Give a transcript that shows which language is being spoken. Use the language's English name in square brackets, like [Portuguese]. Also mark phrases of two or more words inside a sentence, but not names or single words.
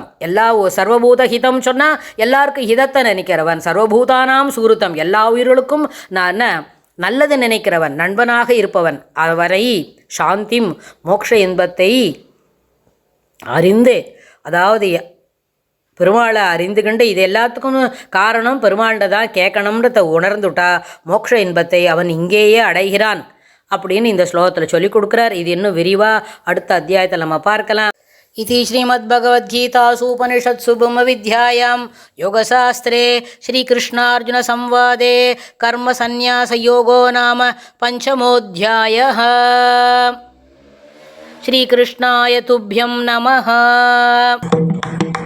[Sanskrit] सर्वभूत हितम् [Tamil] சொன்னால் எல்லாருக்கும் ஹிதத்தை நினைக்கிறவன், [Sanskrit] सर्वभूतानाम् सुहृदम् [Tamil] எல்லா உயிர்களுக்கும் நான் நல்லது நினைக்கிறவன், நண்பனாக இருப்பவன், அவரை சாந்திம் மோக்ஷ இன்பத்தை அறிந்து, அதாவது பெருமாளை அறிந்துகண்டு இது எல்லாத்துக்கும் காரணம் பெருமாள்கிட்ட தான் கேட்கணும்ன்றத உணர்ந்துட்டா மோக்ஷ இன்பத்தை அவன் இங்கேயே அடைகிறான் அப்படின்னு இந்த ஸ்லோகத்தில் சொல்லி கொடுக்குறார். இது இன்னும் விரிவாக அடுத்த அத்தியாயத்தில் நம்ம பார்க்கலாம். [Sanskrit] इति श्रीमद्भगवद्गीतासु उपनिषत्सु ब्रह्मविद्यायां योगशास्त्रे श्रीकृष्णार्जुनसंवादे कर्मसन्न्यासयोगो नाम 5मोऽध्यायः. श्रीकृष्णाय तुभ्यं नमः.